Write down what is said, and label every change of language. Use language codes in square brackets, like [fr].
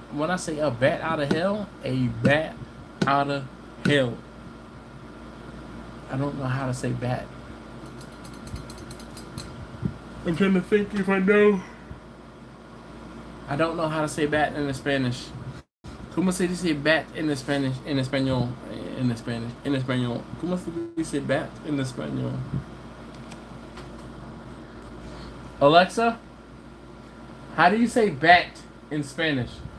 [en] When I say a bat out of hell, a bat out of hell. I don't know how to say bat. I'm trying to think if I know. I don't know how to say bat in the Spanish. [es] ¿Cómo se dice [en] bat [es] en Spanish? En español. En Spanish. En español. ¿Cómo se dice bat en español? [en] Alexa, how do you say bat in Spanish?